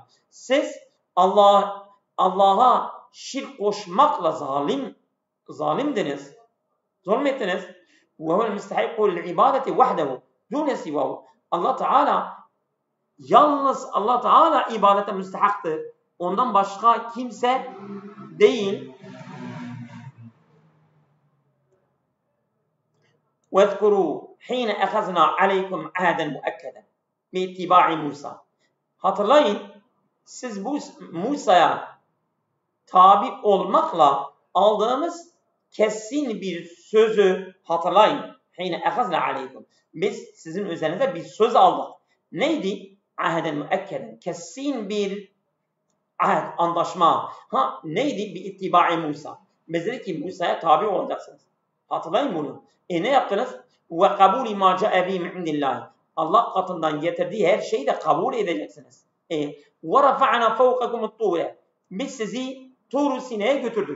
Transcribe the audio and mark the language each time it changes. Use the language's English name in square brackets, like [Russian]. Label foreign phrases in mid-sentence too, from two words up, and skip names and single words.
[Turkish] Siz Allah'a şirk koşmakla zalimdiniz. Zulmettiniz. [Arabic] وهو المستحق للعبادة وحده دون سواه. [Turkish] Allah Teala yalnız Allah Teala ibadete müstehaktır. Ondan başka kimse değil. [Arabic] وَاذْكُرُوا حِينَ اَخَذْنَا عَلَيْكُمْ عَهْدًا مُؤَكَّدًا بِاتِّبَاعِ Musa. [Turkish] Hatırlayın, siz bu Musa'ya tabi olmakla aldığımız kesin bir sözü hatırlayın. [Arabic] حِينَ اَخَذْنَا عَلَيْكُمْ. [Turkish] Biz sizin üzerinize bir söz aldık. Neydi? [Arabic] عَهْدًا مُؤَكَّدًا. [Turkish] Kesin bir ahd, anlaşma. Neydi? بِاتِّبَاعِ Musa. Biz dedik ki Musa'ya tabi olacaksınız. Hatırlayın bunu. Ne yaptınız? [Arabic] وقبول ما جاء به من عند الله. [Turkish] Allah katından getirdiği her şeyi de kabul edeceksiniz. [Arabic] ورفعنا فوقكم الطور. [Turkish] Biz sizi Tur Sina'ya götürdük.